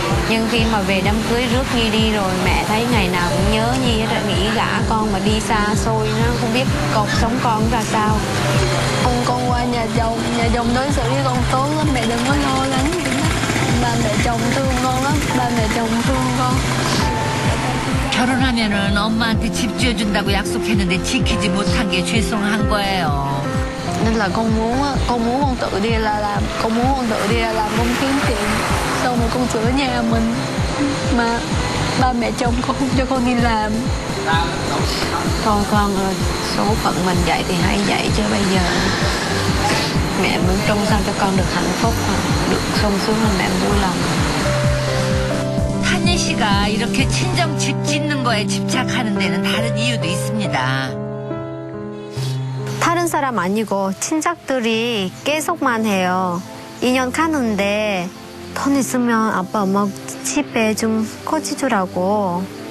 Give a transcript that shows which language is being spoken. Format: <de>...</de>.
<vi>Nhưng khi mà về đám cưới rước Nhi đi rồi mẹ thấy ngày nào cũng nhớ Nhi hết rồi, nghĩ gả con mà đi xa xôi nó không biết cuộc sống con ra sao. Hôm con qua nhà chồng đối xử với con tốt lắm, mẹ đừng có lo lắng. Ba mẹ chồng thương con lắm, ba mẹ chồng thương con.</vi> <ko>결혼하면은 엄마한테 집 지어준다고 약속했는데 지키지 못한 게 죄송한 거예요.</ko> <vi>Nên là con muốn con tự đi ra làm, con muốn con tự đi ra làm con kiếm tiền, xong rồi con sửa nhà mình, mà ba mẹ chồng con không cho con đi làm. Thôi con ơi, số phận mình vậy thì hãy vậy, chứ bây giờ mẹ muốn trông sao cho con được hạnh phúc, được sung sướng là mẹ vui lòng.</vi> <ko>탄예 씨가 이렇게 친정 집 짓는 거에 집착하는 데는 다른 이유도 있습니다. 다른 사람 아니고 친척들이 계속만 해요. 2년 가는데 돈 있으면 아빠 엄마 집에 좀 커지주라고.</ko>